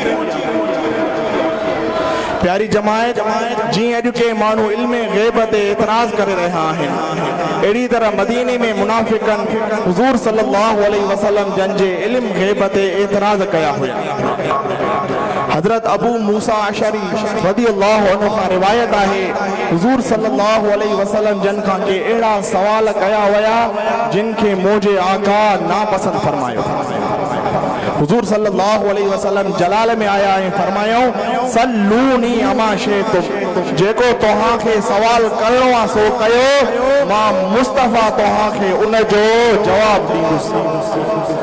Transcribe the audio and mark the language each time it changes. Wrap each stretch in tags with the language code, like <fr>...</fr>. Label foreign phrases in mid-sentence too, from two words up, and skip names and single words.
<sd>प्यारी जमायत जी अॼु के माण्हू इल्म ग़ैब ते एतराज़ करे रहिया आहिनि अहिड़ी तरह मदीने में मुनाफ़िकन हुजूर</sd> <ar>صلى الله عليه وسلم</ar> <sd>जन जे इल्म ग़ैब ते एतराज़ कया हुया। हजरत अबू मूसा अशरी</sd> <ar>رضي الله عنه</ar> <sd>खां रिवायत आहे हुजूर</sd> <ar>صلى الله عليه وسلم</ar> <sd>जन खां के अहिड़ा सवाल कया विया जिन खे मुंहिंजे आका नापसंद फरमायो। हुजूर</sd> <ar>صلى الله عليه وسلم</ar> <sd>जलाल में आया ऐं फरमायो</sd> <ar>سلوني عما شئتم</ar> <sd>जेको तव्हां खे सवाल करणो आहे सो कयो मां मुस्तफ़ा तव्हां खे उन जो जवाब ॾींदुसि।</sd>